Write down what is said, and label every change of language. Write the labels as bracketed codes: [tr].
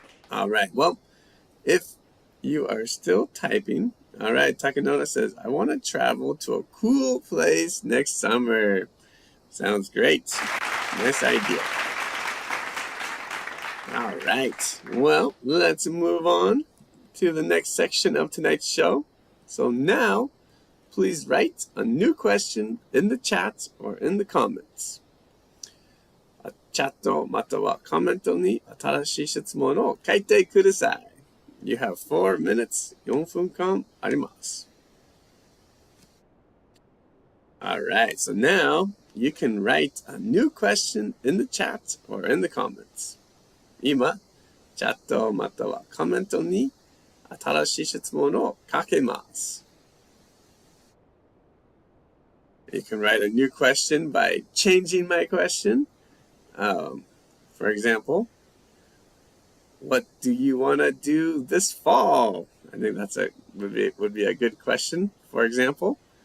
[en] All right. Well, if you are still typing, all right, Takanona says, I want to travel to a cool place next summer. Sounds great. Nice idea. All right. Well, let's move on to the next section of tonight's show. So now, please write a new question in the chat or in the comments. [ja] チャットまたはコメントに新しい質問を書いてください。 [en] You have 4 minutes. [ja] 4分間あります。 [en] All right, so now you can write a new question in the chat or in the comments. [ja] 今、チャットまたはコメントに新しい質問を書けます。 [en] You can write a new question by changing my question. For example, what do you want to do this fall? I think that's would be a good question, for example.